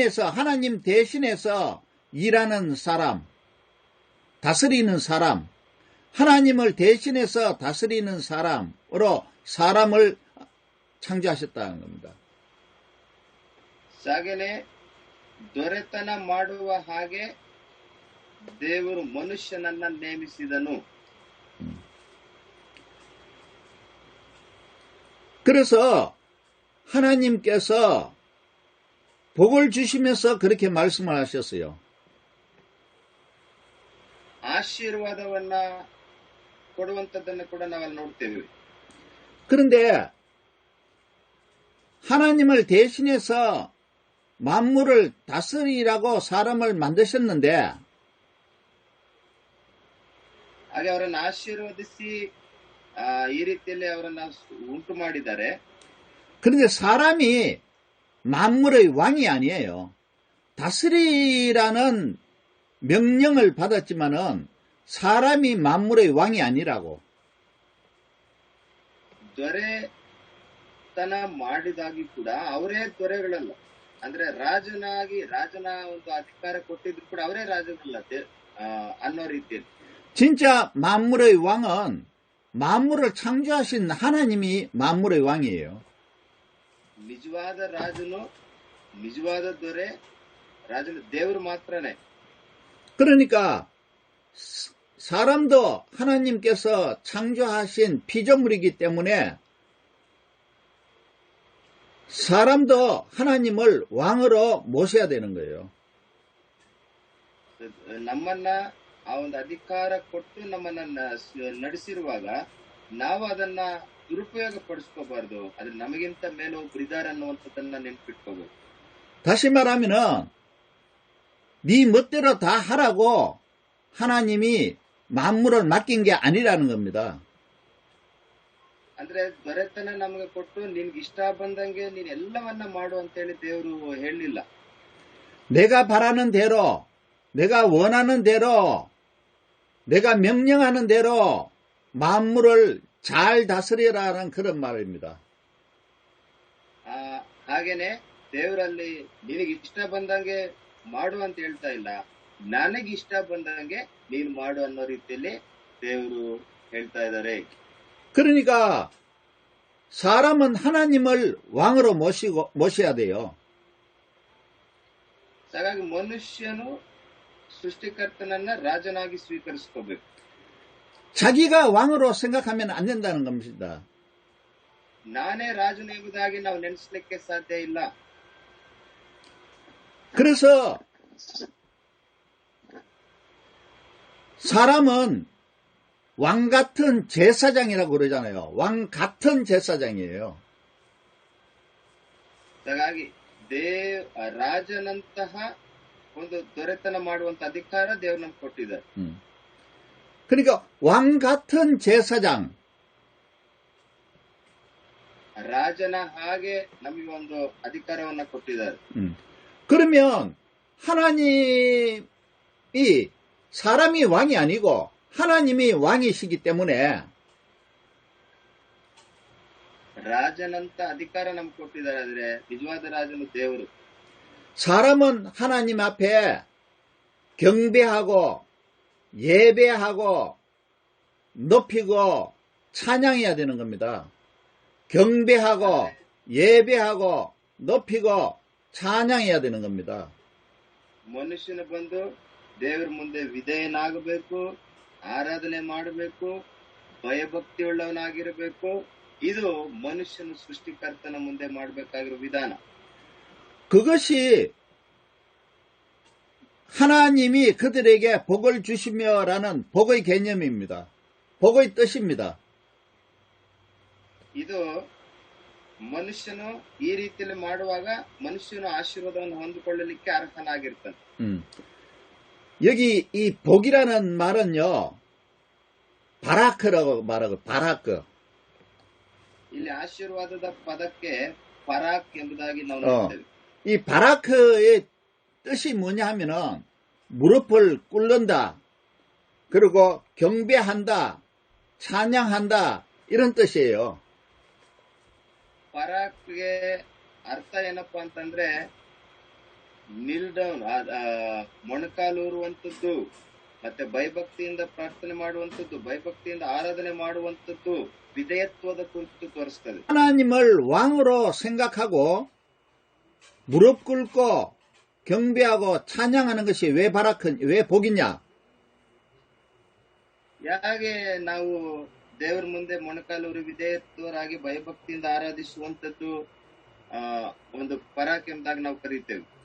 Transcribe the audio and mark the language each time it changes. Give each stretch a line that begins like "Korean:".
Korean: 하나님 대신해서 일하는 사람, 다스리는 사람, 하나님을 대신해서 다스리는 사람으로 사람을 창조하셨다는 겁니다.
Kannada: ಸಾಗನೆ ದೊರೆತನ ಮಾಡುವ ಹಾಗೆ ದೇವರು ಮನುಷ್ಯನನ್ನ ನೇಮಿಸಿದನು.
Korean: 그래서 하나님께서 복을 주시면서 그렇게 말씀을 하셨어요.
Kannada: ಆಶೀರ್ವಾದವನ್ನ ಕೊಡುವಂತದ್ದನ್ನು ಕೂಡ ನಾವಲ್ಲಿ ನೋಡ್ತೇವೆ.
Korean: 그런데 하나님을 대신해서 만물을 다스리라고 사람을 만드셨는데
Kannada: ಹಾಗೆ ಅವರನ್ನು ಆಶೀರ್ವದಿಸಿ ಈ ರೀತಿಯಲ್ಲಿ ಅವರನ್ನ ಉಂಟು ಮಾಡಿದ್ದಾರೆ.
Korean: 그런데 사람이 만물의 왕이 아니에요. 다스리라는 명령을 받았지만은 사람이 만물의 왕이 아니라고.
Kannada: ದೊರೆತನ ಮಾಡಿದಾಗಿ ಕೂಡ ಅವರೇ ದೊರೆಗಳಲ್ಲ. ಅಂದ್ರೆ ರಾಜನ ಒಂದು ಅಧಿಕಾರ ಕೊಟ್ಟಿದ್ರು ಕೂಡ ಅವರೇ ರಾಜಗಳಲ್ಲ ಅನ್ನೋ ರೀತಿಯಲ್ಲಿ.
Korean: 진짜 만물의 왕은 만물을 창조하신 하나님이 만물의 왕이에요.
Kannada: ನಿಜವಾದ ರಾಜನು ನಿಜವಾದ ದೊರೆ ರಾಜನು ದೇವರು ಮಾತ್ರನೇ.
Korean: 그러니까 사람도 하나님께서 창조하신 피조물이기 때문에 사람도 하나님을 왕으로 모셔야 되는 거예요.
Kannada: ನಮ್ಮನ್ನ ಆ ಒಂದು ಅಧಿಕಾರ ಕೊಟ್ಟು ನಮ್ಮನ್ನ ನಡೆಸಿರುವಾಗ ನಾವು ಅದನ್ನ ದುರುಪಯೋಗ ಪಡಿಸ್ಕೋಬಾರ್ದು. ಆದ್ರೆ ನಮಗಿಂತ ಮೇಲೆ ಒಬ್ರು ಇದ್ದಾರೆ ಅನ್ನುವಂಥದ್ದನ್ನ ನೆನ್ಪಿಟ್ಕೋಬೇಕು.
Korean: 다시 말하면은 네 멋대로 다 하라고 하나님이 만물을 맡긴 게 아니라는 겁니다.
Kannada: ಅಂದ್ರೆ ದೊರೆತನ ನಮಗೆ ಕೊಟ್ಟು ನಿನ್ಗೆ ಇಷ್ಟ ಬಂದಂಗೆ ನೀನ್ ಎಲ್ಲವನ್ನ ಮಾಡು ಅಂತೇಳಿ ದೇವರು ಹೇಳಲಿಲ್ಲ.
Korean: 내가 바라는 대로, 내가 원하는 대로, 내가 명령하는 대로 만물을 잘 다스리라는 그런 말입니다.
Kannada: ಹಾಗೇನೆ ದೇವರಲ್ಲಿ ನಿನಗೆ ಇಷ್ಟ ಬಂದಂಗೆ ಮಾಡು ಅಂತ ಹೇಳ್ತಾ ಇಲ್ಲ, ನನಗೆ ಇಷ್ಟ ಬಂದಂಗೆ ನೀನು ಮಾಡು ಅನ್ನೋ ರೀತಿಯಲ್ಲಿ ದೇವರು ಹೇಳ್ತಾ ಇದ್ದಾರೆ.
Korean: 그러니까 사람은 하나님을 왕으로 모셔야 돼요.
Kannada: ಹಾಗಾಗಿ ಮನುಷ್ಯನು ಸೃಷ್ಟಿಕರ್ತನನ್ನ ರಾಜನಾಗಿ ಸ್ವೀಕರಿಸ್ಕೋಬೇಕು.
Korean: 자기가 왕으로 생각하면 안 된다는 겁니다.
Kannada: ನಾನೇ ರಾಜನು ಎಂಬುದಾಗಿ ನಾವು ನೆನೆಸ್ಲಿಕ್ಕೆ ಸಾಧ್ಯ ಇಲ್ಲ.
Korean: 그래서 사람은 왕 같은 제사장이라고 그러잖아요. 왕 같은 제사장이에요.
Kannada: ಹಾಗಾಗಿ ರಾಜನಂತಹ ಒಂದು ದೊರೆತನ ಮಾಡುವಂತ ಅಧಿಕಾರ ದೇವರು ನಮ್ಗೆ ಕೊಟ್ಟಿದ್ದಾರೆ.
Korean: 그러니까 왕 같은 제사장.
Kannada: ರಾಜನ ಹಾಗೆ ನಮಗೆ ಒಂದು ಅಧಿಕಾರವನ್ನ ಕೊಟ್ಟಿದ್ದಾರೆ.
Korean: 그러면 하나님이 사람이 왕이 아니고 하나님이 왕이시기 때문에
Kannada: ರಾಜನಂತ ಅಧಿಕಾರ ನಮ್ಗೆ ಕೊಟ್ಟಿದ್ದಾರೆ. ಆದ್ರೆ ನಿಜವಾದ ರಾಜನು ದೇವರು.
Korean: 사람은 하나님 앞에 경배하고 예배하고 높이고 찬양해야 되는 겁니다. 경배하고 예배하고 높이고 찬양해야 되는 겁니다.
Kannada: ಮನುಷ್ಯನು ಬಂದು ದೇವರ ಮುಂದೆ ವಿಧೇಯನಾಗಬೇಕು, ಆರಾಧನೆ ಮಾಡಬೇಕು, ಭಯಭಕ್ತಿ ಉಳ್ಳವನಾಗಿರಬೇಕು. ಇದು ಮನುಷ್ಯನು ಸೃಷ್ಟಿಕರ್ತನ ಮುಂದೆ ಮಾಡಬೇಕಾಗಿರೋ ವಿಧಾನ.
Korean: 그것이 하나님이 그들에게 복을 주시며라는 복의 개념입니다. 복의 뜻입니다.
Kannada: ಇದು ಮನುಷ್ಯನು ಈ ರೀತಿಯಲ್ಲಿ ಮಾಡುವಾಗ ಮನುಷ್ಯನು ಆಶೀರ್ವಾದವನ್ನು ಹೊಂದಿಕೊಳ್ಳಲಿಕ್ಕೆ ಅರ್ಹನಾಗಿರ್ತಾನೆ.
Korean: 여기 이 복이라는 말은요, 바라크라고 말하고, 바라크.
Kannada: ಇಲ್ಲಿ ಆಶೀರ್ವಾದದ ಪದಕ್ಕೆ ಪರಾಕ್ ಎಂಬುದಾಗಿ ನಾವು ನೋಡ್ತೇವೆ.
Korean: 이 바라크의 뜻이 뭐냐 하면은 무릎을 꿇는다, 그리고 경배한다, 찬양한다, 이런 뜻이에요.
Kannada: ಪರಾಕ್ಗೆ ಅರ್ಥ ಏನಪ್ಪಾ ಅಂತಂದ್ರೆ
English: kneel down,
Kannada: ಮೊಣಕಾಲೂರುವಂಥದ್ದು, ಮತ್ತೆ ಭಯಭಕ್ತಿಯಿಂದ ಪ್ರಾರ್ಥನೆ ಮಾಡುವಂಥದ್ದು, ಭಯಭಕ್ತಿಯಿಂದ ಆರಾಧನೆ ಮಾಡುವಂಥದ್ದು, ವಿಧೇಯತ್ವದ ಕುರಿತು ತೋರಿಸ್ತದೆ.
Korean: 하나님을 왕으로 생각하고 무릎 꿇고 경배하고 찬양하는 것이 왜 복이냐?
Kannada: ಯಾಕೆ ನಾವು ದೇವರ ಮುಂದೆ ಮೊಣಕಾಲೂರಿ ವಿಧೇಯತ್ವರಾಗಿ ಭಯಭಕ್ತಿಯಿಂದ ಆರಾಧಿಸುವಂತದ್ದು ಒಂದು ಪರಾಕ್ ಎಂಬುದಾಗಿ ನಾವು ಕರೀತೇವೆ.